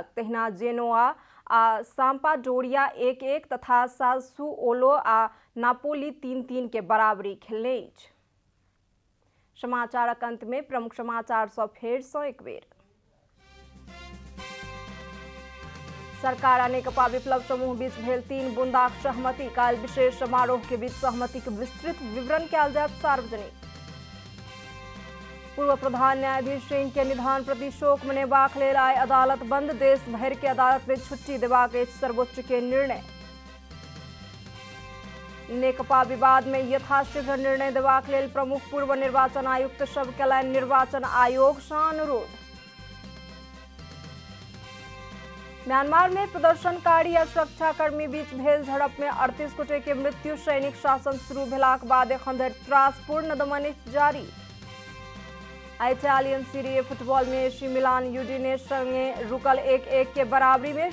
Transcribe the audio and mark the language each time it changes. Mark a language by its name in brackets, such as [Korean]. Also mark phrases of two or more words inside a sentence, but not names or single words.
[Maithili] तहिना जेनोआ आ साम्पाडोरिया 1-1 तथा सासुओलो आ नापोली 3-3 के बराबरी खेलने अछि। समाचारक अंत में प्रमुख समाचार सँ फेर सँ एक बेर। सरकार आ नेकपा विप्लव समूह बीच भेल 3 बुंदाक सहमति। काल्हि विशेष समारोह के बीच सहमति के विस्तृत विवरण कयल जायत सार्वजनिक। पूर्व प्रधान न्यायाधीश सिंह के निधन प्रति शोक मनेबाक लेल आइ अदालत बंद। देश भरि के अदालत में छुट्टी देबाक अछि सर्वोच्च के निर्णय। नेकपा विवाद में यथाशीघ्र निर्णय देबाक लेल प्रमुख पूर्व निर्वाचन आयुक्त सब केलनि निर्वाचन आयोग सँ अनुरोध। म्यांमार में प्रदर्शनकारी आ सुरक्षाकर्मी बीच भेल झड़प में 38 गोटे के मृत्यु। सैनिक शासन शुरू भेलाक बाद एखन धरि त्रासपूर्ण दमन जारी। इटालियन सीरी ए फुटबॉल में एसी मिलान यूडिनेस संगे रुकल 1-1 के बराबरी में।